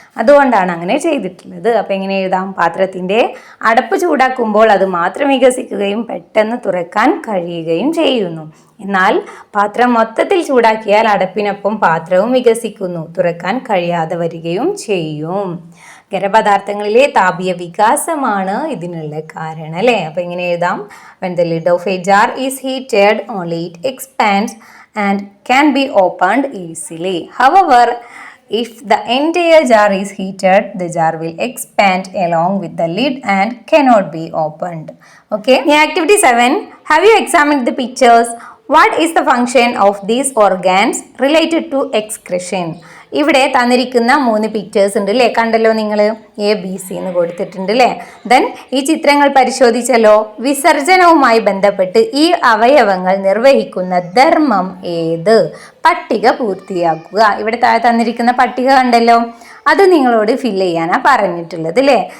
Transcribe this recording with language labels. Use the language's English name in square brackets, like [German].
[Malayalam] അതുകൊണ്ടാണ് അങ്ങനെ ചെയ്തിട്ടുള്ളത്. അപ്പോൾ എങ്ങനെ എഴുതാം? പാത്രത്തിൻ്റെ അടപ്പ് ചൂടാക്കുമ്പോൾ അത് മാത്രം വികസിക്കുകയും പെട്ടെന്ന് തുറക്കാൻ കഴിയുകയും ചെയ്യുന്നു. എന്നാൽ പാത്രം മൊത്തത്തിൽ ചൂടാക്കിയാൽ അടപ്പിനൊപ്പം പാത്രവും വികസിക്കുന്നു, തുറക്കാൻ കഴിയാതെ വരികയും ചെയ്യും. ഖരപദാർത്ഥങ്ങളിലെ താപീയ വികാസമാണ് ഇതിനുള്ള കാരണം അല്ലേ. അപ്പോൾ ഇങ്ങനെ എഴുതാം, [English] when the lid of a jar is heated only it expands and can be opened easily. However, if the entire jar is heated, the jar will expand along with the lid and cannot be opened. Okay. In activity 7, have you examined the pictures? What is the function of these organs related to excretion? [Malayalam] ഇവിടെ തന്നിരിക്കുന്ന 3 pictures ഉണ്ട് അല്ലേ, കണ്ടല്ലോ നിങ്ങൾ, ABC എന്ന് കൊടുത്തിട്ടുണ്ട് അല്ലേ. Then ഈ ചിത്രങ്ങൾ പരിശോധിച്ചല്ലോ. വിസർജനവുമായി ബന്ധപ്പെട്ട് ഈ അവയവങ്ങൾ നിർവഹിക്കുന്ന ധർമ്മം ഏത്? പട്ടിക പൂർത്തിയാക്കുക. ഇവിടെ താഴെ തന്നിരിക്കുന്ന പട്ടിക കണ്ടല്ലോ, അത് നിങ്ങളോട് ഫില്ല് ചെയ്യാനാണ് പറഞ്ഞിട്ടുള്ളത് അല്ലേ.